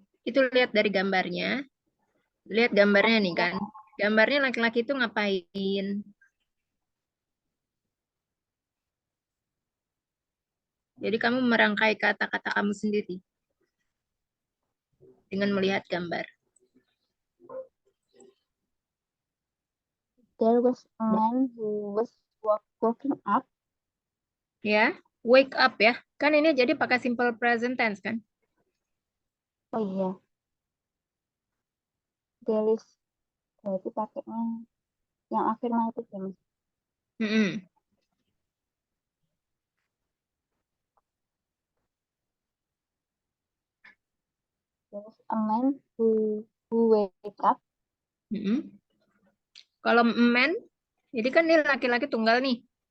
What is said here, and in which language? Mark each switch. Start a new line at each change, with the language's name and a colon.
Indonesian: Itu lihat dari gambarnya. Lihat gambarnya nih kan. Gambarnya laki-laki itu ngapain? Jadi kamu merangkai kata-kata kamu sendiri dengan melihat gambar.
English: There was a man who was waking up.
Indonesian: Ya, wake up ya. Kan ini jadi pakai simple present tense kan? Oh iya. There is, berarti pakainya yang afirmatif ya, Mas?
English: There was a man who wake up.
Indonesian: Kalau man, jadi kan ini laki-laki tunggal nih.